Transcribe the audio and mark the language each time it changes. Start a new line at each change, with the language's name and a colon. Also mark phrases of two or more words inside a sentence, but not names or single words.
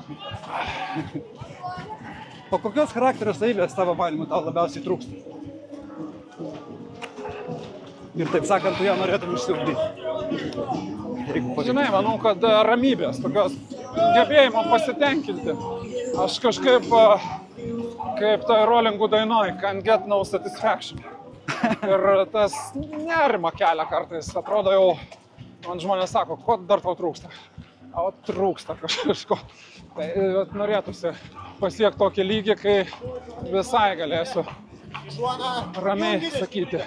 Lithuanian: O kokios charakterio savybės tavo manymu tau labiausiai trūksta? Ir taip sakant, tu ją norėtum išsiugdyti. Žinai, manau, kad ramybės, tokios gebėjimo pasitenkinti. Aš kažkaip, kaip tai Rollingų dainoj,
English: can't get no satisfaction.
Lithuanian: Ir tas nerima kelia kartais. Atrodo jau, man žmonės sako, ko dar tau trūksta? O trūksta kažko. Tai norėtųsi pasiekti tokį lygį, kai visai galėsiu ramiai sakyti.